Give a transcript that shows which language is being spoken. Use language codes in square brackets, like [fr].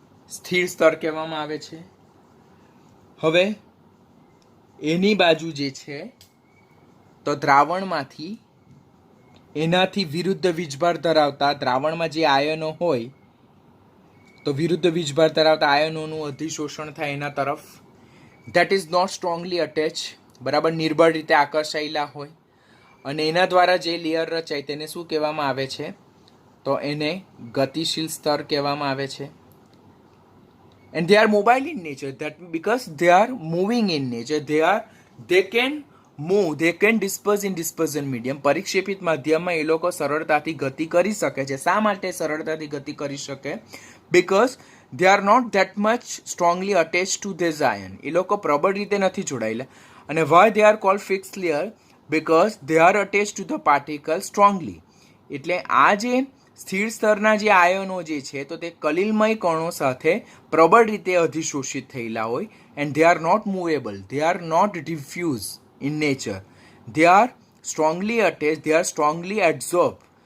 [gu] સ્થિર સ્તર કહેવામાં આવે છે. હવે એની બાજુ જે છે તો દ્રાવણમાંથી એનાથી વિરુદ્ધ વીજભાર ધરાવતા દ્રાવણમાં જે આયનો હોય તો વિરુદ્ધ વીજભાર ધરાવતા આયનોનું અધિશોષણ થાય એના તરફ. [en] that is not strongly attach, [gu] બરાબર, નિર્બળ રીતે આકર્ષાયેલા હોય. અને એના દ્વારા જે લેયર રચાય તેને શું કહેવામાં આવે છે? તો એને ગતિશીલ સ્તર કહેવામાં આવે છે. [en] And they are mobile in nature, that because they are moving in nature, they can move, they can disperse in dispersion medium. [gu] પરિક્ષેપિત માધ્યમમાં એ લોકો સરળતાથી ગતિ કરી શકે છે. શા માટે સરળતાથી ગતિ કરી શકે? [en] Because they are not that much strongly attached to this ion. [gu] એ લોકો પ્રબળ રીતે નથી જોડાયેલા. અને [en] why they are called fixed layer? Because they are attached to the particle strongly. [gu] એટલે આ જે સ્થિર સ્તરના જે આયનો જે છે તો તે કલિલમય કણો સાથે પ્રબળ રીતે અધિશોષિત થયેલા હોય. [en] And they are not movable, they are not diffuse in nature, they are strongly attach, they are strongly absorb.